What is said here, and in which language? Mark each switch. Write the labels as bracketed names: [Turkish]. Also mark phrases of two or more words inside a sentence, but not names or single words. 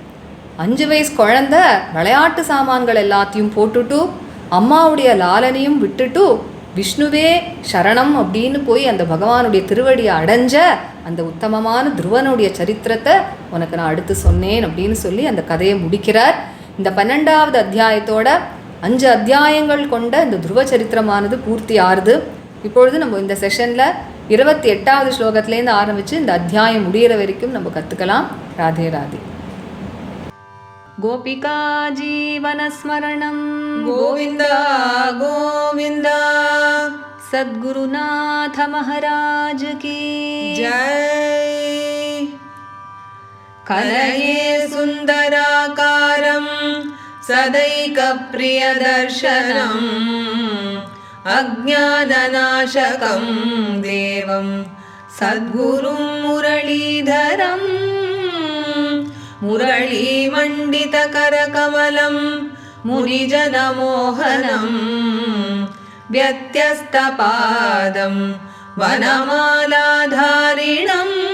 [Tamil] 5 வயசு குழந்தை விளையாட்டு சாமான்கள் எல்லாத்தையும் போட்டுட்டு அம்மாவுடைய லாலனையும் விட்டுட்டு விஷ்ணுவே சரணம் அப்படின்னு போய் அந்த பகவானுடைய திருவடியை அடைஞ்ச அந்த உத்தமமான துருவனுடைய சரித்திரத்தை உனக்கு நான் அடுத்து சொன்னேன் அப்படின்னு சொல்லி அந்த கதையை முடிக்கிறார். இந்த 12வது அத்தியாயத்தோட 5 அத்தியாயங்கள் கொண்ட இந்த துருவ சரித்திரமானது பூர்த்தி ஆறுது. இப்பொழுது நம்ம இந்த செஷனில் 28வது ஸ்லோகத்திலேருந்து ஆரம்பித்து இந்த அத்தியாயம் முடிகிற வரைக்கும் நம்ம கற்றுக்கலாம். ராதே ராதே. [Sanskrit] गोपिका जीवनस्मरणं गोविन्द गोविन्द [Hindi] सद्गुरुनाथ महाराज की जय। [Sanskrit] कलये सुन्दराकारं सदैकप्रियदर्शनम् अज्ञाननाशकं देवं सद्गुरुं मुरलीधरम् मुरलीमण्डितकरकमलं मुनिजनमोहनं व्यत्यस्तपादं वनमालाधारिणं